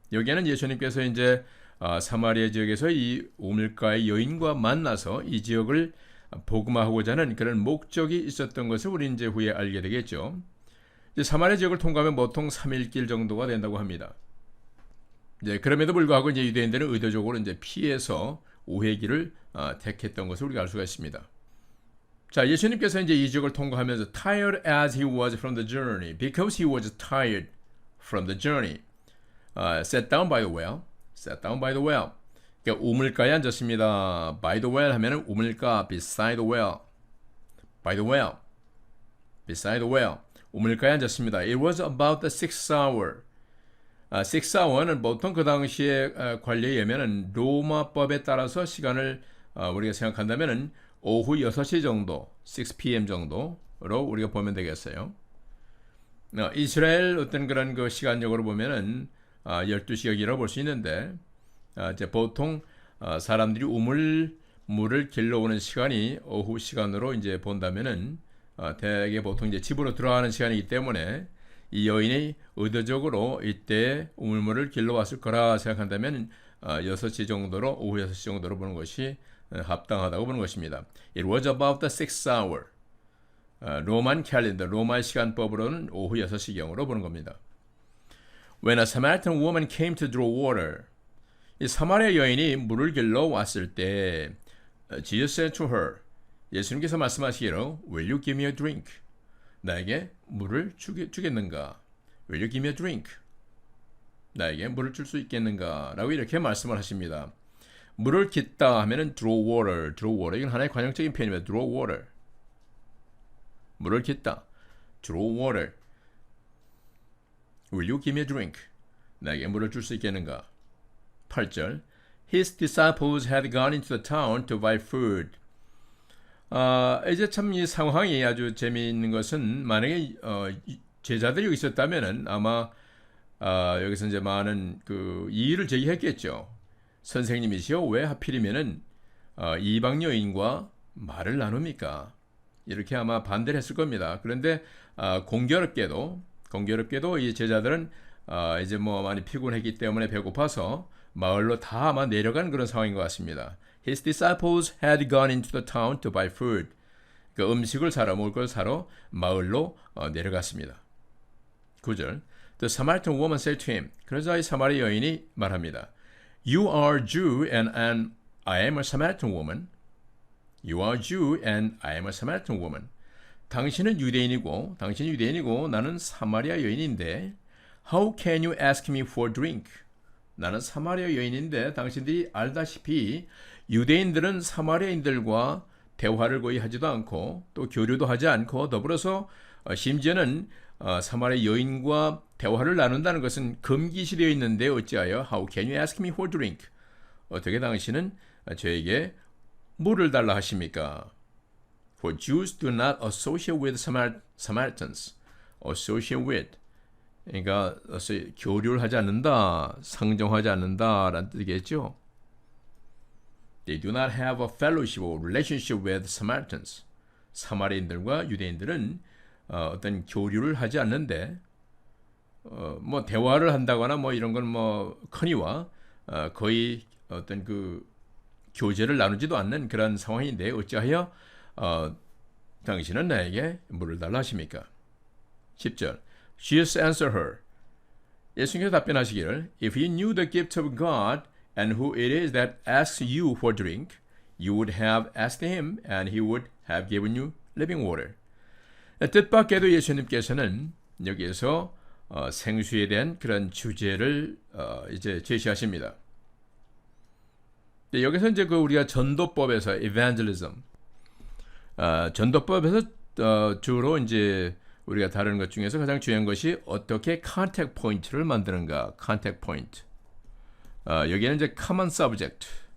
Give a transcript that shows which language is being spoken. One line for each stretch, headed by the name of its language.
Korean: 여기에는 예수님께서 이제 사마리아 지역에서 이 우물가의 여인과 만나서 이 지역을 복음화하고자 하는 그런 목적이 있었던 것을 우리 이제 후에 알게 되겠죠. 이제 사마리아 지역을 통과하면 보통 3일 길 정도가 된다고 합니다. 이제 그럼에도 불구하고 이제 유대인들은 의도적으로 이제 피해서 우회길을 택했던 것을 우리가 알 수가 있습니다. 자, 예수님께서 이제 이 지역을 통과하면서
English: tired as he was from the journey, because he was tired from the journey, sat down by the well. Sat down by the well.
Korean: 그러니까 우물가에 앉았습니다.
English: By the well
Korean: 하면은 우물가,
English: beside the well. By the well. Beside the well.
Korean: 우물가에 앉았습니다.
English: It was about the 6th hour.
Korean: 6th hour는 보통 그 당시에 관례에 의하면은 로마법에 따라서 시간을 우리가 생각한다면은 오후 6시 정도, 6 p.m. 정도로 우리가 보면 되겠어요. 이스라엘 어떤 그런 그 시간적으로 보면은 12시경이라고 볼 수 있는데 이제 보통 사람들이 물을 길러오는 시간이 오후 시간으로 이제 본다면은 대개 보통 이제 집으로 들어가는 시간이기 때문에 이 여인이 의도적으로 이때 우물물을 길러왔을 거라 생각한다면 6시 정도로 오후 6시 정도로 보는 것이 합당하다고 보는 것입니다.
English: It was about the 6th hour.
Korean: 로만 캘린더, 로마 시간법으로는 오후 6시경으로 보는 겁니다.
English: When a Samaritan woman came to draw water.
Korean: 이 사마리아 여인이 물을 길러 왔을 때
English: Jesus said to her.
Korean: 예수님께서 말씀하시기로
English: Will you give me a drink?
Korean: 나에게 물을 주겠는가?
English: Will you give me a drink?
Korean: 나에게 물을 줄 수 있겠는가? 라고 이렇게 말씀을 하십니다. 물을 깃다 하면은
English: draw water, draw water.
Korean: 이건 하나의 관용적인 표현입니다.
English: draw water.
Korean: 물을 깃다.
English: draw water. Will you give me a drink?
Korean: 나에게 물을 줄 수 있겠는가? 8절.
English: His disciples had gone into the town to buy food.
Korean: 이제 참 이 상황이 아주 재미있는 것은 만약에 제자들이 여기 있었다면은 아마 여기서 이제 많은 그 이의를 제기했겠죠. 선생님이시여 왜 하필이면은 이방 여인과 말을 나눕니까? 이렇게 아마 반대를 했을 겁니다. 그런데 공교롭게도 이 제자들은 이제 뭐 많이 피곤했기 때문에 배고파서 마을로 다 아마 내려간 그런 상황인 것 같습니다.
English: His disciples had gone into the town to buy food.
Korean: 그 음식을 사러 먹을 걸 사러 마을로 내려갔습니다. 9절.
English: The Samaritan woman said to him.
Korean: 그러자 이 사마리 여인이 말합니다.
English: You are Jew and I am a Samaritan woman. You are Jew and I am a Samaritan woman.
Korean: 당신은 유대인이고 나는 사마리아 여인인데
English: How can you ask me for drink?
Korean: 나는 사마리아 여인인데 당신들이 알다시피 유대인들은 사마리아인들과 대화를 거의 하지도 않고 또 교류도 하지 않고 더불어서 심지어는 사마리아 여인과 대화를 나눈다는 것은 금기시되어 있는데 어찌하여
English: How can you ask me for drink?
Korean: 어떻게 당신은 저에게 물을 달라 하십니까?
English: For Jews do not associate with Samaritans. Associate with.
Korean: 그러니까 교류를 하지 않는다, 상정하지 않는다라는 뜻이겠죠.
English: They do not have a fellowship or relationship with Samaritans.
Korean: 사마리아인들과 유대인들은 어떤 교류를 하지 않는데 뭐 대화를 한다거나 뭐 이런 건 뭐 커니와 거의 어떤 그 교제를 나누지도 않는 그런 상황인데 어찌하여 당신은 나에게 물을 달라 하십니까?
English: 10절. Jesus answered her.
Korean: 예수님께서 답변하시기를
English: If you knew the gift of God and who it is that asks you for drink, you would have asked him and he would have given you living water.
Korean: 뜻밖에도 예수님께서는 여기에서 생수에 대한 그런 주제를 이제 제시하십니다. 여기서 이제 그 우리가 전도법에서 evangelism, 전도법에서 주로 이제 우리가 다루는 것 중에서 가장 중요한 것이 어떻게 컨택 포인트를 만드는가, 컨택 포인트. 여기는 이제 common subject.